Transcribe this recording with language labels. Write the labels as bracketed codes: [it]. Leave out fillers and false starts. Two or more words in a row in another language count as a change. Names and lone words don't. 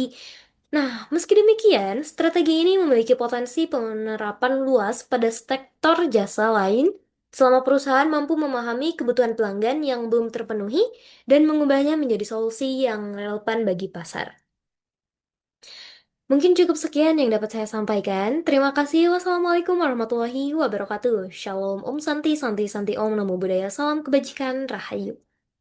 [id] Nah, meski demikian, strategi ini memiliki potensi penerapan luas pada sektor jasa lain selama perusahaan mampu memahami kebutuhan pelanggan yang belum terpenuhi dan mengubahnya menjadi solusi yang relevan bagi pasar. Mungkin cukup sekian yang dapat saya sampaikan. Terima kasih. [ar] والسلام عليكم ورحمة الله وبركاته. [id] Shalom, [sa] ॐ शान्ति शान्ति शान्ति ॐ [pi] Namo Buddhaya, [id] Salam Kebajikan, Rahayu.